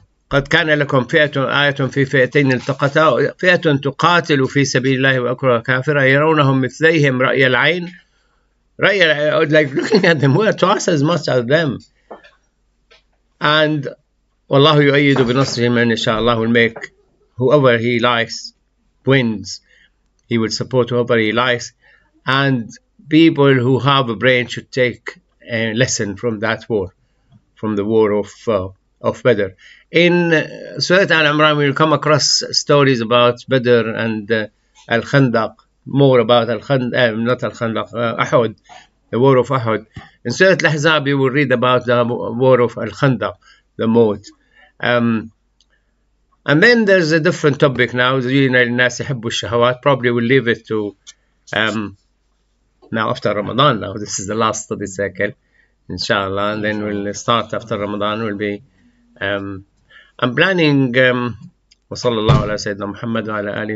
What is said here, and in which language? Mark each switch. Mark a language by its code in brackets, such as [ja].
[ar] قد كان لكم آية في فئتين التقتا، فئة تقاتل في سبيل الله وأخرى كافرة يرونهم مثليهم رأي العين. [en] Like looking at them, we're twice as much as them. [ar] And والله يؤيد بنصره من يشاء. [en] Allah will make whoever He likes wins. He will support whoever He likes. And people who have a brain should take a lesson from that war, from the war of Badr. In Surah Al-Imran, we will come across stories about Badr and Al-Khandaq, more about not Al-Khandaq, Ahud, the war of Ahud. In Surah Al-Ahzab, you will read about the war of Al-Khandaq, the Maut. And then there's a different topic now. Probably we'll leave it to now after Ramadan. Now this is the last study cycle, inshallah, and then we'll start after Ramadan. Will be I'm planning [ar] وصلى الله على سيدنا محمد وعلى آله